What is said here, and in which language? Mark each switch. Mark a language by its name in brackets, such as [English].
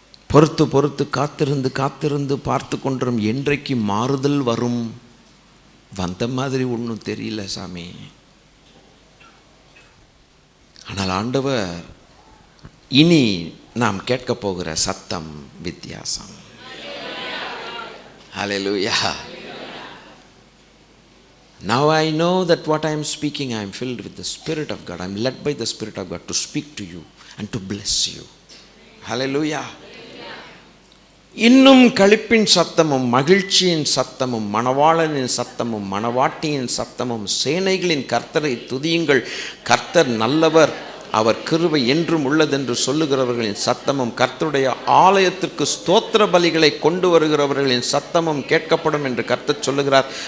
[Tamil] பொறுத்து பொறுத்து காத்திருந்து காத்திருந்து பார்த்து கொண்டிரும். என்றைக்கு மாறுதல் வரும்? வந்த மாதிரி ஒன்றும் தெரியல சாமி. ஆனால் ஆண்டவர் இனி நாம் கேட்க போகிற சத்தம் வித்தியாசம். ஹல்லேலூயா. [English] Now I know that what I am speaking, I am filled with the Spirit of God. I am led by the Spirit of God to speak to you and to bless you. Hallelujah. [Tamil] இன்னும் களிப்பின் சத்தமும் மகிழ்ச்சியின் சத்தமும் மணவாளனின் சத்தமும் மணவாட்டியின் சத்தமும் சேனைகளின் கர்த்தரை துதியுங்கள், கர்த்தர் நல்லவர், அவர் கிருபை என்றும் உள்ளதென்று சொல்லுகிறவர்களின் சத்தமும் கர்த்தருடைய ஆலயத்திற்கு ஸ்தோத்திர பலிகளை கொண்டு வருகிறவர்களின் சத்தமும் கேட்கப்படும் என்று கர்த்தர் சொல்லுகிறார்.